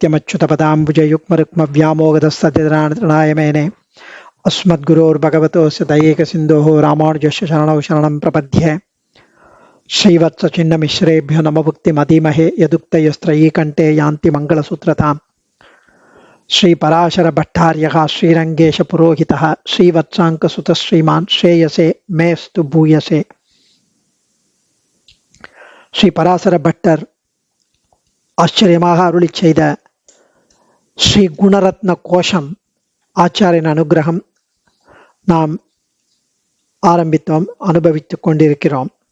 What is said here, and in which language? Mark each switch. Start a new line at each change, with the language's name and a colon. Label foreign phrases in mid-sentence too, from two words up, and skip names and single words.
Sanskrit: नित्यमच्युतपदाम्बुजयुग्मरुक्मव्यामोगधस्तदितराणतृणाय मेने अस्मद्गुरोर्भगवतोऽस्य दयैकसिन्धोः रामानुजस्य शरणौ शरणं प्रपद्ये श्रीवत्सचिन्नमिश्रेभ्यो नमभुक्तिमधीमहे यदुक्तयस्त्रयी कंठे यान्ति मंगलसूत्रताम् श्रीपराशर भट्टार्यः श्रीरंगेश पुरोहितः श्रीवत्साङ्कसुतः श्रीमान् श्रेयसे मेस्तु भूयसे.
Tamil: ஸ்ரீ பராசர பட்டர் ஆச்சரியமாக அருளி செய்த ஸ்ரீ குணரத்ன கோஷம் ஆச்சாரியின் அனுகிரகம் நாம் ஆரம்பித்தோம், அனுபவித்துக் கொண்டிருக்கிறோம்.